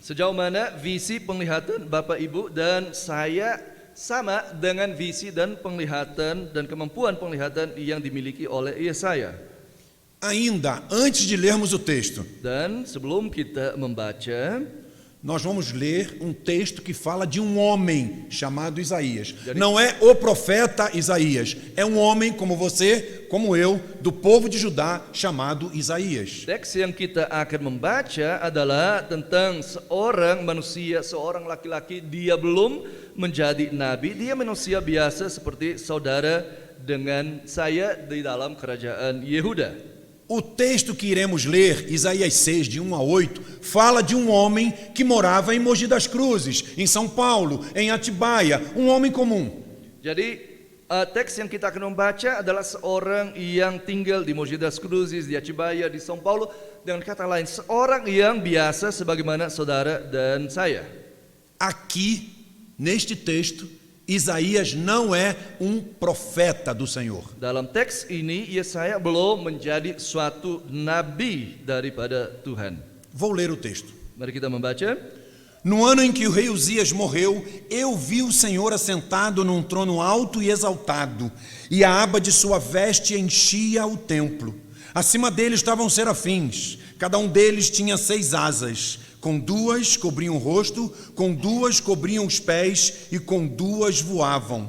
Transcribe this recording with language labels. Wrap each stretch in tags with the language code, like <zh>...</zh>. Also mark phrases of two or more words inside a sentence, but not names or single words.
<id>Sejauh mana visi penglihatan Bapak Ibu dan saya sama dengan visi dan penglihatan dan kemampuan penglihatan yang dimiliki oleh Yesaya.</id> <pt>Ainda antes de lermos o texto,</pt> <id>Dan sebelum kita membaca,</id> <pt>nós vamos ler um texto que fala de um homem chamado Isaías. Não é o profeta Isaías, é um homem como você, como eu, do povo de Judá, chamado Isaías.</pt> <id>teks yang kita akan membaca adalah tentang seorang manusia, seorang laki-laki. Dia belum menjadi nabi, dia manusia biasa seperti saudara dengan saya di dalam kerajaan Yehuda.</id> <pt>O texto que iremos ler, Isaías 6, de 1 a 8, fala de um homem que morava em Mogi das Cruzes, em São Paulo, em Atibaia, um homem comum.</pt> <id>Jadi teks yang kita akan membaca adalah seorang yang tinggal di Mogi das Cruzes, di Atibaia, di São Paulo. Dengan kata lain, seorang yang biasa sebagaimana saudara dan saya.</id> <pt>Aqui, neste texto, Isaías não é um profeta do Senhor.</pt> <id>Dalam teks ini, Yesaya belum menjadi suatu nabi daripada Tuhan.</id> <pt>Vou ler o texto.</pt> <id>Mari kita membaca.</id> <pt>No ano em que o rei Uzias morreu, eu vi o Senhor assentado num trono alto e exaltado, e a aba de sua veste enchia o templo. Acima dele estavam serafins, cada um deles tinha 6 asas, com 2 cobriam o rosto, com 2 cobriam os pés e com 2 voavam.</pt>